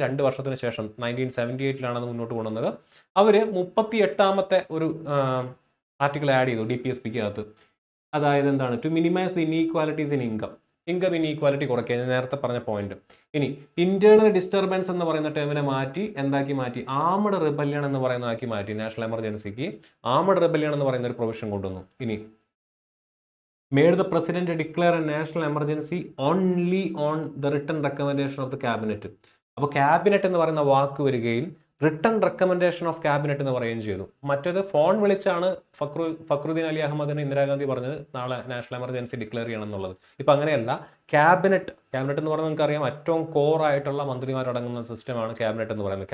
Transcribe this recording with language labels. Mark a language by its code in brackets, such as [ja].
[ml] 2 വർഷത്തിന് ശേഷം 1978ലാണ് അത് മുന്നോട്ട് കൊണ്ടുവന്നത്. അവർ 38ാമത്തെ ഒരു ആർട്ടിക്കിൾ ആഡ് ചെയ്തു DPSPക്ക് അകത്ത്. അതായത് എന്താണ്, [en] to minimise the inequalities in income [ml] inequality കുറയ്ക്കുക. ഞാൻ നേരത്തെ പറഞ്ഞ പോയിന്റ്. ഇനി ഇന്റേണൽ ഡിസ്റ്റർബൻസ് എന്ന് പറയുന്ന ടേമിനെ മാറ്റി എന്താക്കി മാറ്റി, ആംഡ് റിബല്യൺ എന്ന് പറയുന്നതാക്കി മാറ്റി. നാഷണൽ എമർജൻസിക്ക് ആംഡ് റിബല്യൺ എന്ന് പറയുന്ന ഒരു പ്രൊവിഷൻ കൊണ്ടുവന്നു. [en] ഇനി made the president declare a national emergency only on the written recommendation of the cabinet. [ml] അപ്പോൾ ക്യാബിനറ്റ് എന്ന് പറയുന്ന വാക്ക് വരികയും [en] written recommendation of cabinet [ml] എന്ന് പറയുകയും ചെയ്തു. മറ്റേത് ഫോൺ വിളിച്ചാണ് ഫക്രുദ്ദീൻ അലി അഹമ്മദിന് ഇന്ദിരാഗാന്ധി പറഞ്ഞത് നാളെ നാഷണൽ എമർജൻസി ഡിക്ലെയർ ചെയ്യണം എന്നുള്ളത്. ഇപ്പം അങ്ങനെയല്ല. ക്യാബിനറ്റ് എന്ന് പറഞ്ഞാൽ നമുക്കറിയാം ഏറ്റവും കോർ ആയിട്ടുള്ള മന്ത്രിമാരടങ്ങുന്ന സിസ്റ്റമാണ് ക്യാബിനറ്റ് എന്ന് പറയുന്നത്.